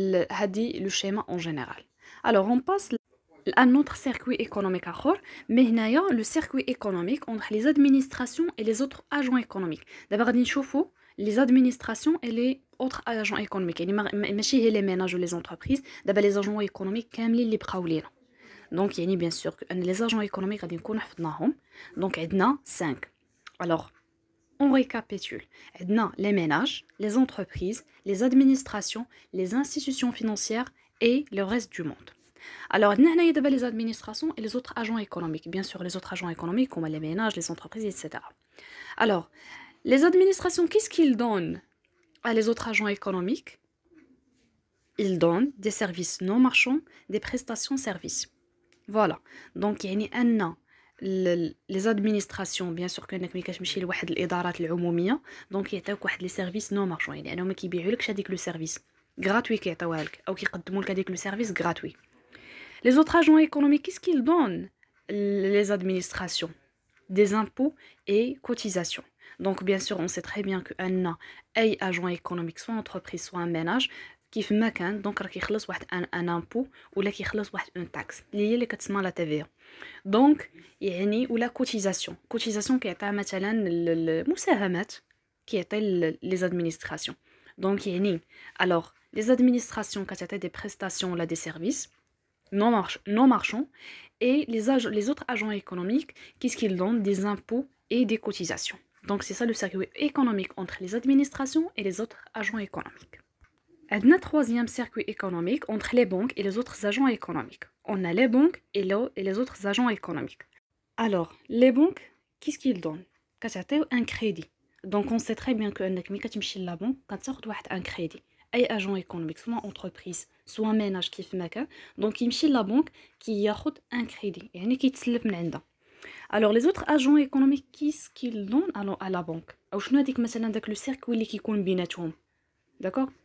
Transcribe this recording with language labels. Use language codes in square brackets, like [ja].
[ar] هادي لو شيما اون جينيرال [fr] alors on passe à un autre circuit économique اخر mais هنايا le circuit économique entre les administrations et les autres agents économiques [ar] دابا غادي نشوفوا [fr] les administrations et les autres agents économiques [ar] يعني ماشي هي [fr] les ménages ou les entreprises دابا les agents économiques كاملين [ar] اللي بقاو لينا دونك يعني [fr] bien sûr que les agents économiques [ar] غادي نكونوا حفظناهم دونك عندنا [fr] 5 alors on récapitule. Les ménages, les entreprises, les administrations, les institutions financières et le reste du monde. Alors, on a les administrations et les autres agents économiques. Bien sûr, les autres agents économiques comme les ménages, les entreprises, etc. Alors, les administrations, qu'est-ce qu'ils donnent à les autres agents économiques? Ils donnent des services non marchands, des prestations services. Voilà. [ar] Donc يعني أن [fr] les administrations bien sûr [ar] كأنك ملي كتمشي لواحد الإدارات العمومية دونك يعطيوك واحد لي سيرفيس نو مارشون يعني أنهم ما كيبيعولكش هذيك لو سيرفيس غراتوي كيعطيوها لك أو كيقدموا لك هذيك لو سيرفيس غراتوي. [fr] Les autres agents économiques, qu'est-ce qu'ils donnent? Les administrations, des impôts et cotisations. Donc, bien sûr, on sait très bien qu'un agent économique, soit entreprise, soit un ménage, qui fait macan, donc qui [ar] خلص واحد [fr] un impôt ou là qui خلص واحد une taxe اللي كتسمى la TVA. [ar] Donc يعني ولا cotisation كيعطيها مثلا المساهمات كيعطي les administrations. [fr] Donc يعني alors les administrations كتعطي des prestations ولا des services non marchands et les autres agents économiques qu'est-ce qu'ils donnent des impôts et des cotisations. Donc c'est ça le circuit économique entre les administrations et les autres agents économiques. Un troisième circuit économique entre les banques et les autres agents économiques. On a les banques et les autres agents économiques. Alors, les banques, qu'est-ce qu'ils donnent? [ar] كتعطيو [fr] un crédit. Donc, on sait très bien que [ar] ملي كتمشي لا بنك كتاخد واحد [fr] un crédit. أي agent économique, soit entreprise, soit ménage [ar] كيف ما كان, [fr] donc [ar] يمشي لا بنك كياخد [fr] un crédit. [ar] يعني كيتسلف من عندها. [fr] Alors, les autres agents économiques, qu'est-ce qu'ils donnent à la banque? [ar] أو شنو هذيك مثلا داك لو سيركوي اللي كيكون بيناتهم؟ [fr] D'accord?